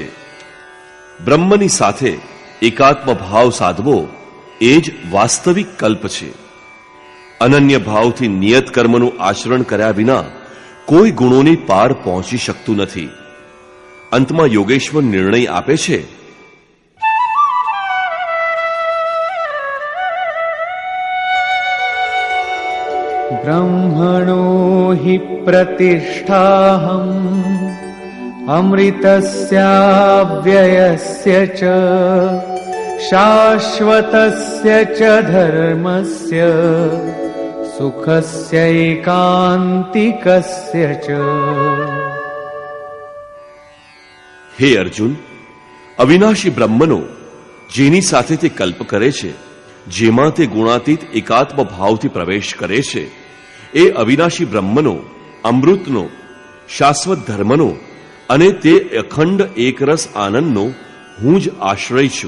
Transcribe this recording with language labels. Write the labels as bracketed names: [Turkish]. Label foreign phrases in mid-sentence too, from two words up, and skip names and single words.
[Gujarati] બ્રહ્મની સાથે એકાત્મ ભાવ સાધવો એ જ વાસ્તવિક કલ્પ છે. અનન્ય ભાવથી નિયત કર્મનું આચરણ કર્યા વિના કોઈ ગુણોની પાર પહોંચી શકતું નથી. અંતમાં યોગેશ્વર નિર્ણય આપે છે, [Sanskrit] ब्रह्मणो हि प्रतिष्ठाहम् अमृतस्याव्ययस्य च शाश्वतस्य च धर्मस्य सुखस्यैकान्तिकस्य च. [Gujarati] હે અર્જુન, અવિનાશી બ્રહ્મનો જેની સાથે તે કલ્પ કરે છે, જેમાં તે ગુણાતીત એકાત્મ ભાવથી પ્રવેશ કરે છે, એ અવિનાશી બ્રહ્મનો, અમૃતનો, શાશ્વત ધર્મનો અને તે અખંડ એકરસ આનંદનો હું જ આશ્રય છું.